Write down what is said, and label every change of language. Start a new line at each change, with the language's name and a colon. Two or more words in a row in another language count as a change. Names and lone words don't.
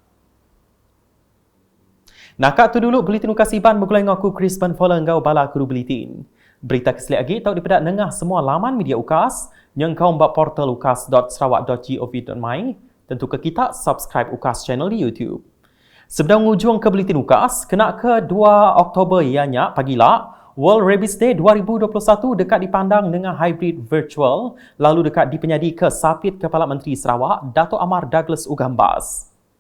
Iban: Nakak tu dulu Buletin Ukas Iban bergulai dengan aku Chris Banfola engkau bala kuru Buletin. Berita keselik lagi tahu dipedak nengah semua laman media Ukas yang kau mbak portal ukas.sarawak.gov.my. Tentu ke kita subscribe Ukas channel di YouTube. Sebelum ujung ke Buletin Ukas, kena ke 2 Oktober ianya pagila World Rabies Day 2021 dekat dipandang dengan
English: hybrid virtual
Iban: lalu dekat dipenyadi ke Sapit Kepala Menteri Sarawak Dato' Amar Douglas Ugambas.